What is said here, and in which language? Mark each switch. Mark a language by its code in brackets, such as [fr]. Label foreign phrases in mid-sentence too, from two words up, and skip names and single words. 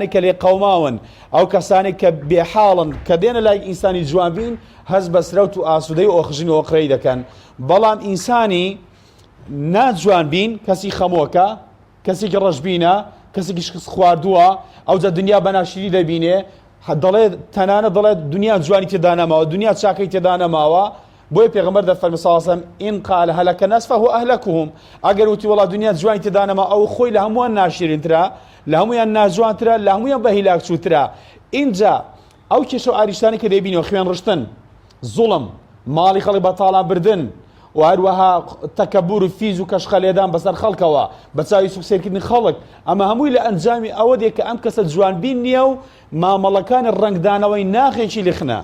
[ckb] کە لێ قەوماون ئەو کەسانی کە بێحاڵن کە دێنە لای ئینسانی جوانبین هەز بەسرەوت و ئاسوودەی و ئۆخژین و ئۆقرەی دەکەن بەڵام ئینسانی ناجوانبین کەسی خەمۆکە کەسێکی ڕەشبینە کەسێکی شکست خواردووە ئەوجا دنیا بەناشری دەبینێ دەڵێ تەنانە دەڵێت دنیا جوانی تێدا نەماوە دنیا چاکەی تێدا نەماوە بۆی پێغەمبەر دەفەرمێ [ar] صلی الله علیه و سلم ئین قال هەلەکە الناس فهو ئەهلەکهم [ckb] ئەگەر وتی وەڵا دنیا جوانی تێدا نەما ئەو خۆی لە هەمووان ناشرینترە لە هەموویان ناجوانترە لە هەموویان بە هیلاک چووترە اینجا ئەو کێشە و ئاریشتانی کە دەیبینەوە خوێن ڕشتن زوڵم ماڵی خەڵک بەتاڵان بردن و هەروەها تەکەبور و فیز و کەشخەلێدان بەسەر خەڵکەوە بە چاوی سوکسێرکردنی خەڵک ئەمە هەمووی لە ئەنجامی ئەوە دێک کە ئەم کەسە جوانبین نییە و مامەڵەکانی ڕنگدانەوەی ناخێکی لخنە.